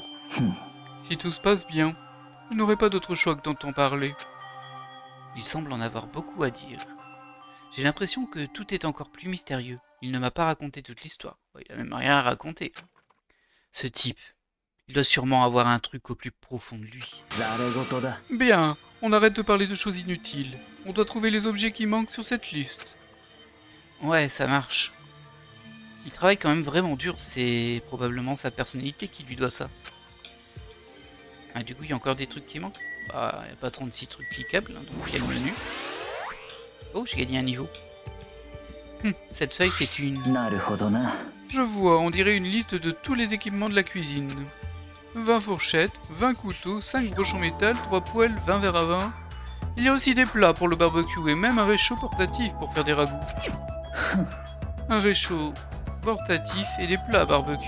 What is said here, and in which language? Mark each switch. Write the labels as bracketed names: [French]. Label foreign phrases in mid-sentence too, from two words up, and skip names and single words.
[French] Si tout se passe bien, je n'aurai pas d'autre choix que d'en t'en parler. Il semble en avoir beaucoup à dire. J'ai l'impression que tout est encore plus mystérieux. Il ne m'a pas raconté toute l'histoire. Il a même rien à raconter. Ce type, il doit sûrement avoir un truc au plus profond de lui. [Japanese] ざれ言だ [French] Bien, on arrête de parler de choses inutiles. On doit trouver les objets qui manquent sur cette liste. Ouais, ça marche. Il travaille quand même vraiment dur, c'est probablement sa personnalité qui lui doit ça. Ah, du coup, il y a encore des trucs qui manquent. Bah, il n'y a pas 36 trucs cliquables, hein, donc il y a le menu. Oh, j'ai gagné un niveau. Cette feuille, c'est une... [Japanese] なるほどな。 [French] Je vois, on dirait une liste de tous les équipements de la cuisine. 20 fourchettes, 20 couteaux, 5 broches en métal, 3 poêles, 20 verres à vin. Il y a aussi des plats pour le barbecue et même un réchaud portatif pour faire des ragoûts. Un réchaud portatif et des plats à barbecue.